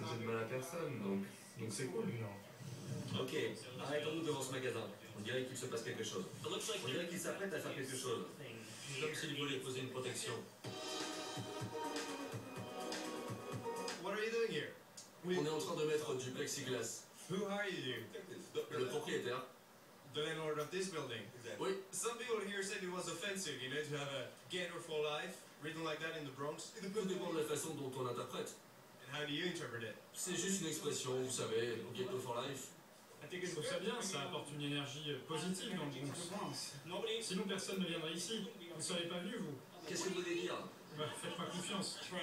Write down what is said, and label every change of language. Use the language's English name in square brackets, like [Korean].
[French] ne fait de mal à personne, donc c'est cool. Ok, arrêtons-nous devant ce magasin. On dirait qu'il se passe quelque chose. On dirait qu'il s'apprête à faire quelque chose. Comme s'il voulait poser une protection. [English] What are you doing here? [French] On est en train de mettre du plexiglas. [English] Who are you? [French] Le propriétaire. [English] The landlord of this building. [French] Oui. [English] Some people here said it was offensive, you know, to have a Gator for Life written like that in the Bronx. [French] Tout dépend de la façon dont on l'interprète. [English] And How do you interpret it? [French] C'est juste une expression, vous savez, [English] ghetto for life. [French] Je trouve ça bien, ça apporte une énergie positive dans le Bronx. Sinon personne ne viendrait ici. Vous ne seriez pas venu, vous. Qu'est-ce que vous voulez dire? Bah, faites-moi confiance.